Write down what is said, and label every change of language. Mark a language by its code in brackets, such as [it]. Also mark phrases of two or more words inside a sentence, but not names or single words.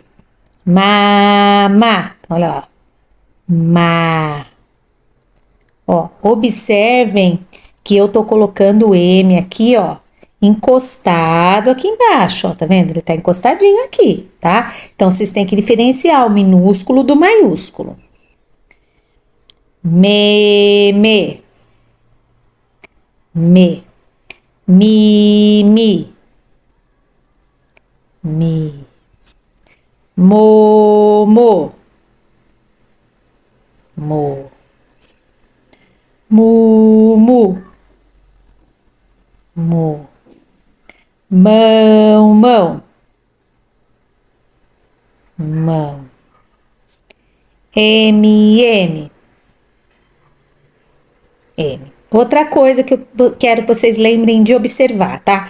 [pt] Ma, ma. Olha lá. Ma. Ó, observem que eu tô colocando o M aqui, ó, encostado aqui embaixo, ó, tá vendo? Ele tá encostadinho aqui, tá? Então, vocês têm que diferenciar o minúsculo do maiúsculo. Me, me, me, mi, mi, mo, mo, mo, mu, mu, mu, mão, mão, mão, M, M, M. Outra coisa que eu quero que vocês lembrem de observar, tá?